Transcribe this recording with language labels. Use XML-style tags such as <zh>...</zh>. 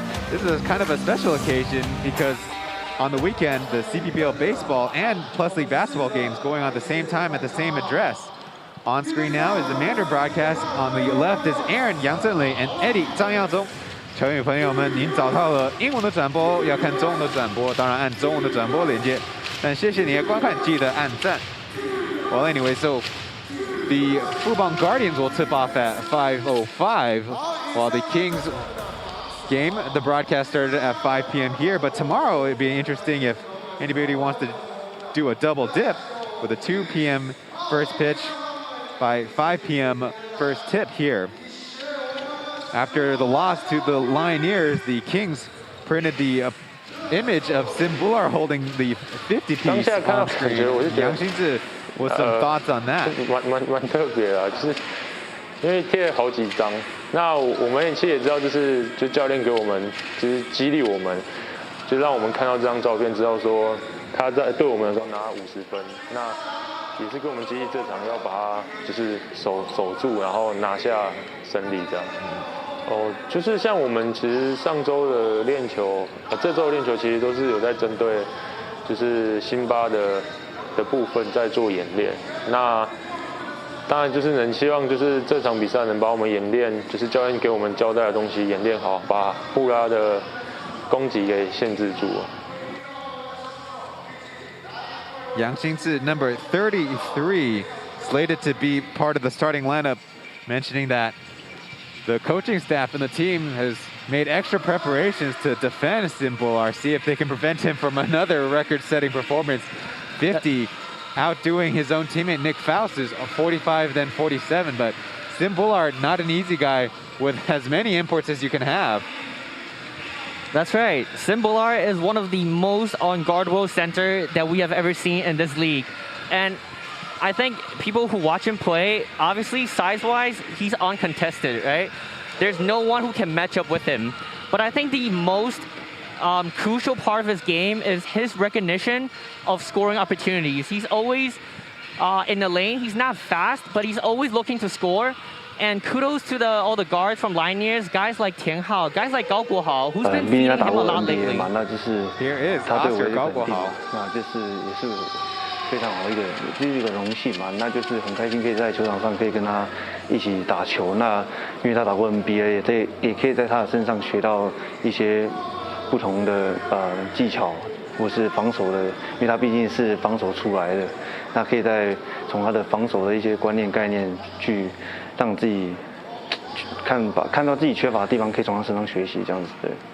<en>This is kind of a special occasion because on the weekend, the CPBL baseball and Plus League basketball games going on at the same time at the same address. On screen now is the Mandarin broadcast. On the left is Aaron Yang Zhenlei and Eddie 张耀宗。</en> <zh>球迷朋友们，您找到了英文的转播，要看中文的转播，当然按中文的转播连接。但谢谢你的观看，记得按赞。</zh> <en>Well, anyway, so the Fubon Guardians will tip off at 5:05, while the Kings game, the broadcast started at 5 p.m. here, but tomorrow it'd be interesting if anybody wants to do a double dip with a 2 p.m. first pitch by 5 p.m. first tip here. After the loss to the Lioneers, the Kings printed the image of Simbular holding the 50 piece on screen. Yang Xinzi with some thoughts on that.</en> <zh>蛮特别的，就是因为贴了好几张。那我们其实也知道，就教练给我们，就是激励我们，就让我们看到这张照片，知道说他在对我们的时候拿50分，那也是跟我们激励这场要把它就是守住，然后拿下胜利这样。哦，就是像我们其实上周的练球，这周的练球其实都是有在针对就是辛巴的部分在做演练。那当然就是能希望就是这场比赛能把我们演练，就是教练给我们交代的东西演练好，把布拉的攻击给限制住。</zh> <en>Yang Xinzi, number 33, slated to be part of the starting lineup, mentioning that the coaching staff and the team has made extra preparations to defend Simbular, see if they can prevent him from another record-setting performance. 50 outdoing his own teammate Nick Faust's 45 then 47, but Sim Bullard, not an easy guy with as many imports as you can have. That's right. Sim Bullard is one of the most unguardable center that we have ever seen in this league. And I think people who watch him play, obviously size-wise, he's uncontested, right? There's no one who can match up with him. But I think the most crucial part of his game is his recognition of scoring opportunities. He's always in the lane. He's not fast, but he's always looking to score. And kudos to all the guards from Lioneers, guys like Tian Hao, guys like Gao Guohao, who's been feeding him a lot lately. Here is Oscar Gao Guohao.</en> <zh>那这是也是非常好一个荣幸嘛，那就是很开心可以在球场上可以跟他一起打球。那因为他打过 NBA， 也可以在他的身上学到一些不同的技巧，或是防守的，因为他毕竟是防守出来的，那可以从他的防守的一些观念概念去让自己看到自己缺乏的地方，可以从他身上学习这样子的。</zh>